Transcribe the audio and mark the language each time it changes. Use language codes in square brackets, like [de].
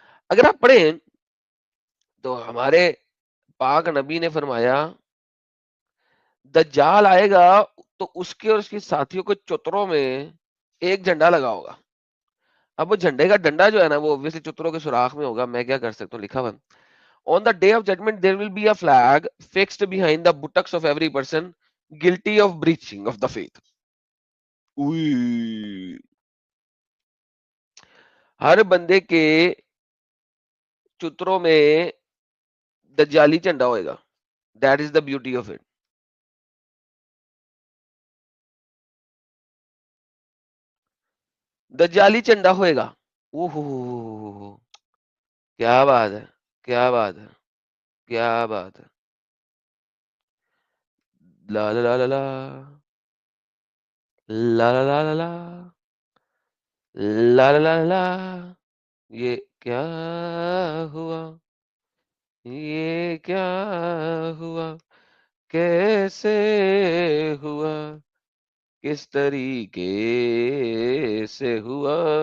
[ur] اگر آپ پڑھیں تو ہمارے پاک نبی نے فرمایا دجال آئے گا تو اس کے اور اس کے ساتھیوں کے چتروں میں ایک جھنڈا لگا ہوگا. اب وہ جھنڈے کا ڈنڈا جو ہے نا وہ obviously چتروں کے سوراخ میں ہوگا. میں کیا کر سکتا ہوں، لکھا ہوا [en] on the day of judgment there will be a flag fixed behind the buttocks of every person guilty of breaching of the faith. اوئی. [ur] ہر بندے کے چتروں میں دجالی جھنڈا ہوئے گا. [en] That is the beauty of it. [ur] دجالی جھنڈا ہوئے گا. اوہ کیا بات ہے، کیا بات ہے، کیا بات ہے. لا لا لا لا لا لا لا لا لا لا لا لا لا. یہ کیا ہوا، یہ کیا ہوا، کیسے ہوا، کس طریقے سے ہوا.